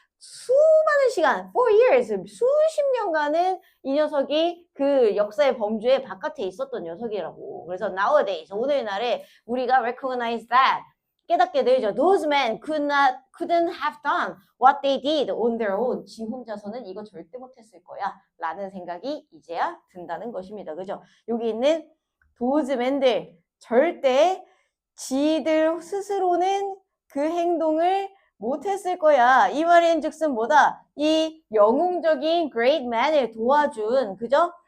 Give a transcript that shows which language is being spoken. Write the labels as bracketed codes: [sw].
[ko] 수많은 시간, 4 years, 수십 년간은 이 녀석이 그 역사의 범주의 바깥에 있었던 녀석이라고. 그래서 nowadays, 오늘날에 우리가 [en] recognize that, [ko] 깨닫게 되죠. [en] Those men couldn't have done what they did on their own. [ko] 지 혼자서는 이거 절대 못했을 거야. 라는 생각이 이제야 든다는 것입니다. 그죠? 여기 있는 [en] those men [ko] 들, 절대 지들 스스로는 그 행동을 못했을 거야. 이 말인즉슨 뭐다? 이 영웅적인 [en] great man [ko] 을 도와준, 그죠?